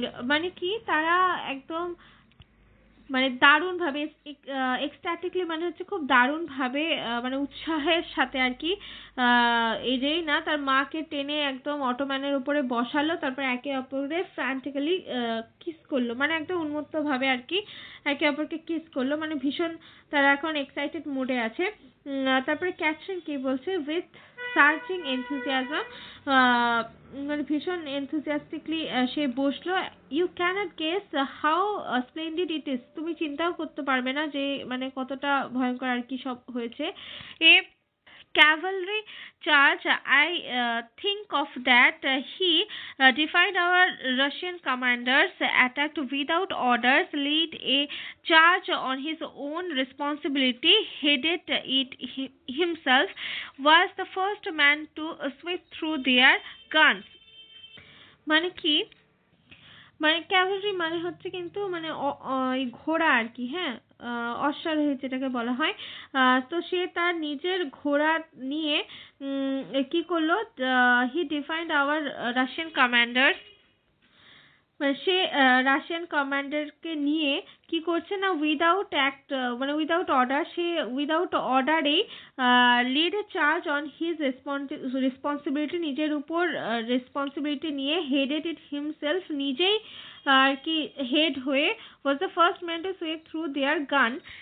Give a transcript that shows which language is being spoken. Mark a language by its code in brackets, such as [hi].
[bn] মানে কি তারা একদম মানে দারুণ ভাবে এক্সট্যাটিকলি মানে হচ্ছে খুব দারুণ ভাবে মানে উৎসাহের সাথে আর কি এই রেইনা তার মাকে টেনে একদম অটোম্যানের উপরে বসালো, তারপর একে অপরের ফ্র্যান্টিক্যালি কিস করলো, মানে একদম উন্মত্ত ভাবে আর কি একে অপরকে কিস করলো, মানে ভীষণ তারা এখন এক্সাইটেড মোডে আছে। তারপরে ক্যাথরিন কি বলছে, [en] with searching enthusiasm, [bn] মানে ভীষণ এনথুজিয়াস্টিকলি সে বসলো। [en] you can't guess how splendid it is, [bn] তুমি চিন্তাও করতে পারবে না যে মানে কতটা ভয়ঙ্কর আর কি সব হয়েছে। [en] A cavalry charge, I think of that. He defied our Russian commanders, attacked without orders, lead a charge on his own responsibility, headed it himself, was the first man to sweep through their guns. [bn] মানে কি, মানে Cavalry মানে হচ্ছে কিন্তু মানে এই ঘোড়া আর কি, হ্যাঁ অশ্বারোহী যেটাকে বলা হয়। তো সে তার নিজের ঘোড়া নিয়ে কি করলো, [en] he defined our Russian commanders, [bn] সে রাশিয়ান কমান্ডারকে নিয়ে কি করছে না, উইদাউট অ্যাক্ট মানে without order, say without অর্ডারেই [en] lead charge on his responsibility, [bn] নিজের উপর রেসপন্সিবিলিটি নিয়ে, [en] headed it himself, [bn] নিজেই আর কি হেড হয়ে, [en] Was the first man to sweep through their gun.